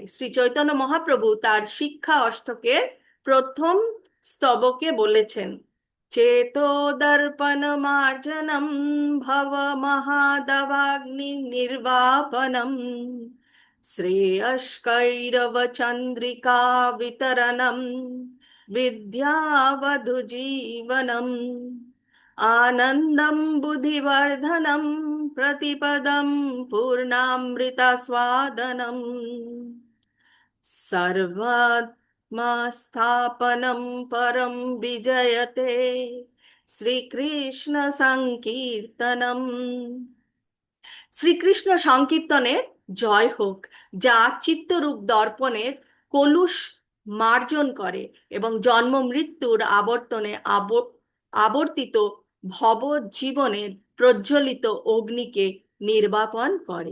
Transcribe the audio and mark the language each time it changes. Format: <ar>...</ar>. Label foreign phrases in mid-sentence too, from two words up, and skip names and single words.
<bn>শ্রী চৈতন্য মহাপ্রভু তার শিক্ষা অষ্টকের প্রথম স্তবকে বলেছেন,</bn> <sa>চেতো দর্পণ মার্জনম ভব মহাদবাগ্নি নির্বাপনম শ্রেয়স্কৈরব চন্দ্রিকা বিতরণম विद्यावधुजीवनम् आनन्दं बुद्धिवर्धनं प्रतिपदं पूर्णामृतस्वादनम् सर्वात्मस्थापनं परं विजयते श्रीकृष्णसङ्कीर्तनम्।</sa> <bn>শ্রীকৃষ্ণ সংকীর্তনের জয় হোক, যা চিত্তরূপ দর্পণের কলুষ মার্জন করে এবং জন্ম মৃত্যুর আবর্তনে আবর্তিত ভব জীবনের প্রজ্বলিত অগ্নিকে নির্বাপন করে।</bn>